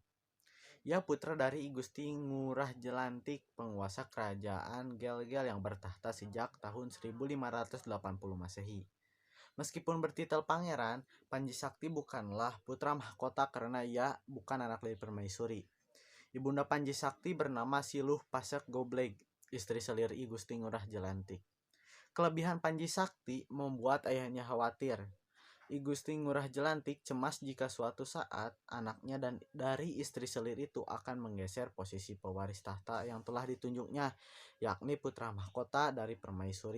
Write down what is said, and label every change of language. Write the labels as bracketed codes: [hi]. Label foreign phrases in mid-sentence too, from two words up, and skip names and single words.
[id] Ia putra dari I Gusti Ngurah Jelantik, penguasa kerajaan Gel-Gel yang bertahta sejak tahun 1580 Masehi. Meskipun bertitel pangeran, Panji Sakti bukanlah putra mahkota karena ia bukan anak dari permaisuri. Ibunda Panji Sakti bernama Siluh Pasek Gobleg, istri selir I Gusti Ngurah Jelantik. Kelebihan Panji Sakti membuat ayahnya khawatir. I Gusti Ngurah Jelantik cemas jika suatu saat anaknya dan dari istri selir itu akan menggeser posisi pewaris tahta yang telah ditunjuknya, yakni putra mahkota dari permaisuri.